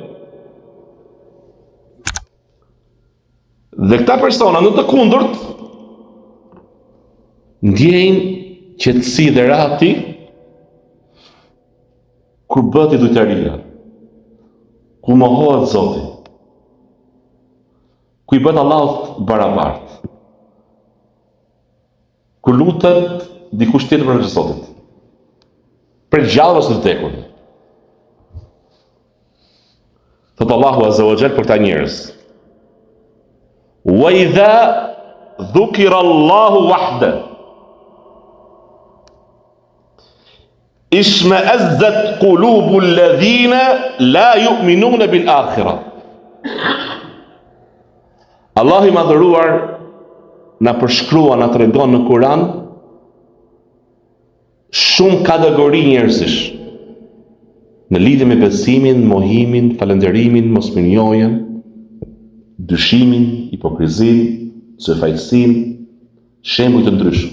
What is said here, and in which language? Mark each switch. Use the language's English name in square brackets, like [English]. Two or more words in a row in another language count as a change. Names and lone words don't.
[Albanian] Dhe këta persona në të kundërt ndjejnë qetësi dhe rahati kur bëhet idhujtaria, kur mohohet Zoti, kur i bëhet Allahut barabartë, kur lutet dikush tjetër për Zotit, për gjallë ose vdekur. Thot [Arabic] الله عز وجل [Albanian] për këta njerëz: [Arabic] "وإذا ذكر الله وحده اشمأزت قلوب الذين لا يؤمنون بالآخرة." [Albanian] Allahu i madhëruar na përshkruan, na tregon në Kur'an shumë kategori njerëzish në lidhje me besimin, mohimin, falënderimin, mosmirnjohjen, dyshimin, hipokrizin, sefajsin, shembuj të ndryshëm.